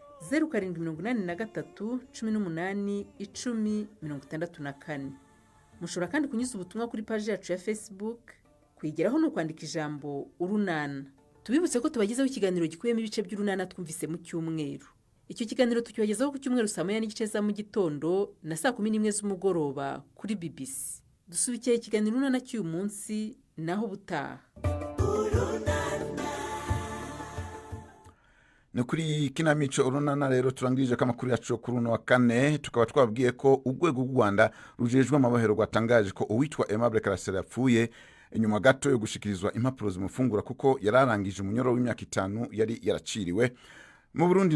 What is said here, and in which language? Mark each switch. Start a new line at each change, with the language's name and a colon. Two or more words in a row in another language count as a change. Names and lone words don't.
Kinyarwanda: 0783 18 10 64 mushobora kandi kunyuza ubutumwa kuri page yacu ya Facebook kwigeraho no kwandika ijambo urunana tubibutse ko tubagezaho ikiganiro gikuyemo ibice by'urunana twumvise mu cyumweru icyo kiganiro tukibagezaho ku cyumweru saa 9:30 za mu gitondo na saa 11 z'umugoroba kuri BBC dusubikiye ikiganiro urunana cy'uyu munsi naho butaha
Rundi: ni kuri kinamico urunana rero turangirije ko amakuru yacu kuri uno wa kane tukaba twabwiye ko urwego rw'u Rwanda rujejwe amabohero rwatangaje ko uwitwa Aimable Karasira yapfuye inyuma gato yo gushikirizwa impapuro zimufungura kuko yararangije umunyoro w'imyaka 5 yari yaraciriwe mu Burundi.